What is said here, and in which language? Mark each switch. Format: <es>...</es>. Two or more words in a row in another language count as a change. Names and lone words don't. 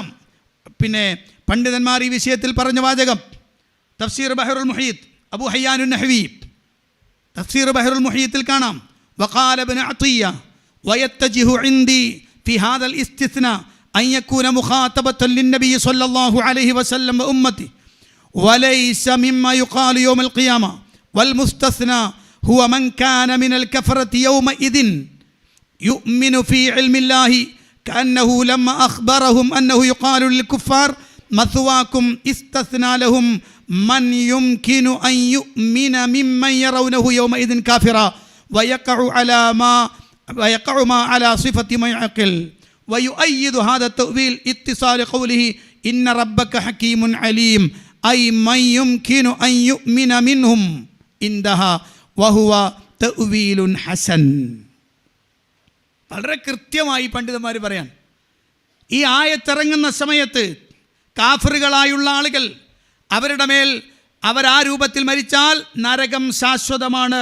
<ml>പിന്നെ പണ്ഡിതന്മാർ ഈ വിഷയത്തിൽ പറഞ്ഞ വാചകം തഫ്സീർ ബഹറുൽ മുഹീത്ത്, അബൂ ഹയ്യാനുൻ നഹ്വി തഫ്സീർ ബഹറുൽ മുഹീത്തിൽ കാണാം.</ml> <ar>وقال ابن عطية ويتجه عندي في هذا الاستثناء أن يكون مخاطبة للنبي صلى الله عليه وسلم وأمته وليس مما يقال يوم القيامة والمستثنى هو من كان من الكفرة يومئذ يؤمن في علم الله كأنه لما أخبرهم أنه يقال للكفار مثواكم استثنى لهم من يمكن أن يؤمن ممن يرونه يومئذ كافرا ويقع ما على صفة ما يعقل. ويؤيد هذا التأويل اتصال قوله إن ربك حكيم عليم أي من يمكن أن يؤمن منهم عنده وهو تأويل حسن.</ar> <ml>വളരെ കൃത്യമായി പണ്ഡിതന്മാർ പറയാൻ, ഈ ആയത്തിറങ്ങുന്ന സമയത്ത് കാഫിറുകളായുള്ള ആളുകൾ, അവരുടെ മേൽ അവരാ രൂപത്തിൽ മരിച്ചാൽ നരകം ശാശ്വതമാണ്.</ml>